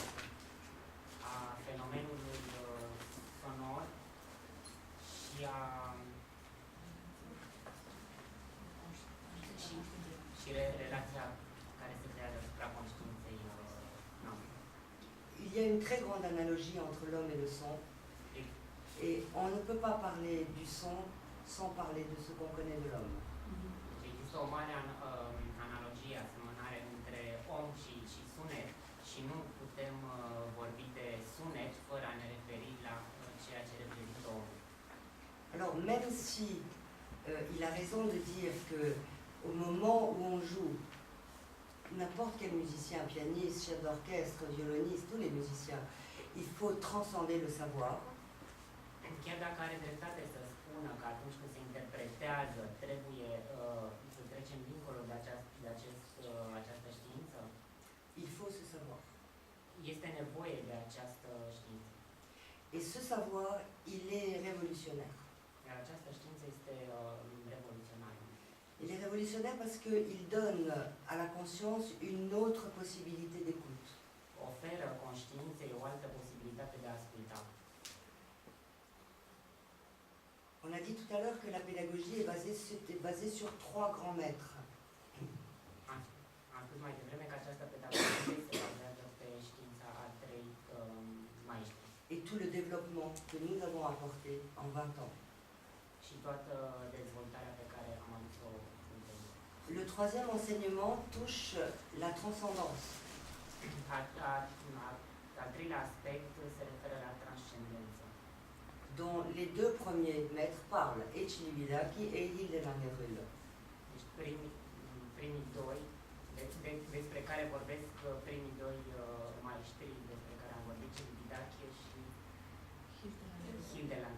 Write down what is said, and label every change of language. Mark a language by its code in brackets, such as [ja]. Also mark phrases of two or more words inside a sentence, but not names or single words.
[ro] a fenomenului sonor și a și relația care se creează asupra conștiinței noastre. [fr] Il y a une très grande analogie entre l'homme et le son, et on ne peut pas parler du son sans parler de ce qu'on connaît de l'homme. [ro] Există o mare analogie, asemănare între om și sunet și nu putem vorbi de sunet fără a ne referi la ceea ce reprezintă omul. [fr] Alors même si il a raison de dire que au moment où on joue, n'importe quel musicien, pianiste, chef d'orchestre, violoniste, tous les musiciens, il faut transcender le savoir. [ro] Chiar dacă are dreptate să spună că atunci când se interpretează trebuie să trecem dincolo de această știință, [fr] Il faut ce savoir. [ro] este nevoie de această știință. [fr] Et ce savoir, il est révolutionnaire. [ro] Iar această știință este revoluționară. [fr] Il est révolutionnaire parce qu'il donne à la conscience une autre possibilité d'écoute. [ro] Oferă conștiinței o altă posibilitate de a asculta. [fr] On a dit tout à l'heure que la pédagogie est basée sur trois grands maîtres. [ro] Am spus mai devreme că această pedagogie se bazează pe știința a trei maestri. [fr] Et tout le développement que nous avons apporté en 20 ans. [ro] Și toată dezvoltarea pe care am adus-o în timp. [fr] Le troisième enseignement touche la transcendance. [ro] Al treilea aspect se referă la transcendență, [fr] dont les deux premiers maîtres parlent, et Chilividaki et Hildebrand Nerul. [ro] deci primii doi, despre care vorbesc primii doi maestri despre care am vorbit, Celibidache și Hildebrand.